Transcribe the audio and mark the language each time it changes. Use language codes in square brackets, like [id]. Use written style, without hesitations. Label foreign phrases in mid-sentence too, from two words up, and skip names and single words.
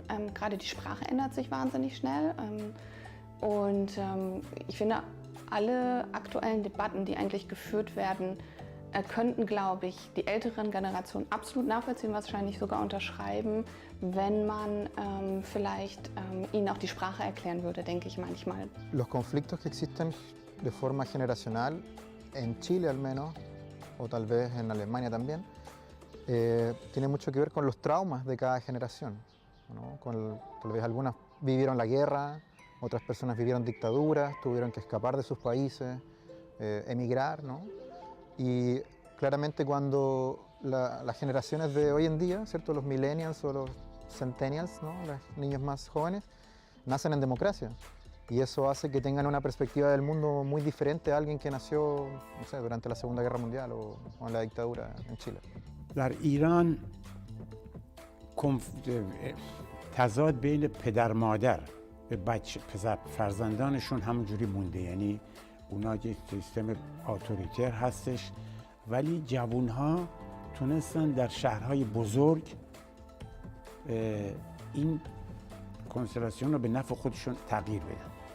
[de] Gerade die Sprache ändert sich wahnsinnig schnell. Ich finde, alle aktuellen Debatten, die eigentlich geführt werden, könnten, glaube ich, die älteren Generationen absolut nachvollziehen, wahrscheinlich sogar unterschreiben, wenn man vielleicht ihnen auch die Sprache erklären würde, denke ich manchmal. [es] Los conflictos que existen de forma generacional, en Chile al menos, o tal vez en Alemania también, tiene mucho que ver con los traumas de cada generación, ¿no? Tal vez algunas vivieron la guerra, otras personas vivieron dictaduras, tuvieron que escapar de sus países, emigrar, ¿no? Y claramente cuando las generaciones de hoy en día, ¿cierto? Los millennials o los centennials, ¿no? Los niños más jóvenes, nacen en democracia. Y eso hace que tengan una perspectiva del mundo muy diferente a alguien que nació, no sé, durante la Segunda Guerra Mundial o en la dictadura en Chile. [fa] در ایران تضاد بین پدر مادر به بچه فرزندانشون همونجوری مونده، یعنی اونا یک سیستم اتوریتر هستش، ولی جوانها تونستن در شهرهای بزرگ این کنستلاسیون رو به نفع خودشون تغییر بدن.